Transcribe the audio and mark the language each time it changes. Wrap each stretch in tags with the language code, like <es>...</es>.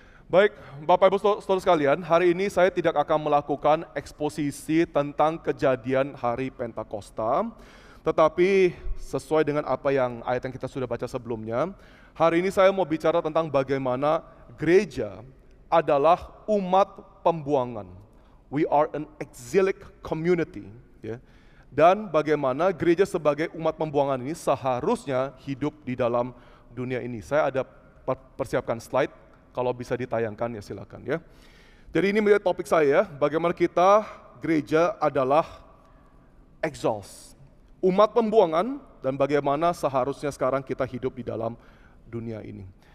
<id>Baik, Bapak Ibu Saudara sekalian, hari ini saya tidak akan melakukan eksposisi tentang kejadian hari Pentakosta, tetapi sesuai dengan apa yang ayat yang kita sudah baca sebelumnya, hari ini saya mau bicara tentang bagaimana gereja adalah umat pembuangan.</id> <en>We are an exilic community.</en> <id>Ya. Dan bagaimana gereja sebagai umat pembuangan ini seharusnya hidup di dalam dunia ini. Saya ada persiapkan slide, kalau bisa ditayangkan ya silakan ya. Jadi ini menjadi topik saya, bagaimana kita gereja adalah exiles, umat pembuangan, dan bagaimana seharusnya sekarang kita hidup di dalam dunia ini.</id>